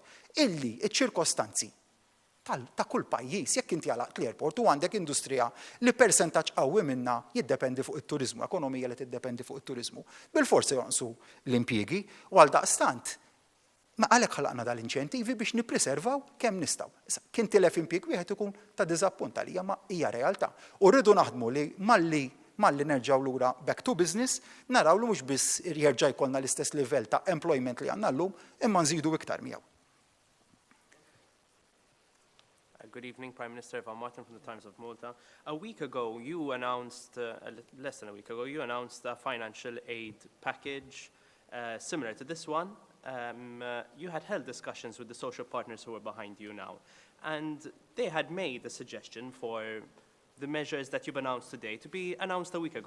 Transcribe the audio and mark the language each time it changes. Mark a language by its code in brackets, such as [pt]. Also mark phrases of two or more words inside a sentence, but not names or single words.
[mt] Illi ċ-ċirkostanzi ta' kull pajjiż jekk inti għalaqt l-airport u għandek industrija li persentaġġ qawwi minnha jiddependi fuq it-turiżmu, ekonomija li tiddependi fuq it-turiżmu. Bil-forsi jonqsu l-impjiegi u għal daqstant ma għalhekk ħalaqna dal-inċentivi biex nippreservaw kemm nistgħu. Kien tilef impjieg wieħed ikun ta' diżappunt għalija ma hija realtà. U rridu naħdmu li malli nerġgħu lura [en] back to business, [mt] naraw li mhux biss jerġa' jkollna l-istess livell ta' employment li għandna llum imma nżidu iktar miegħu. [en] Good evening, Prime Minister Ivan Martin from the Times of Malta. A week ago, you announced, less than a week ago, you announced a financial aid package similar to this one. You had held discussions with the social partners who are behind you now, and they had made a suggestion for the measures that you've announced today to be announced a week ago.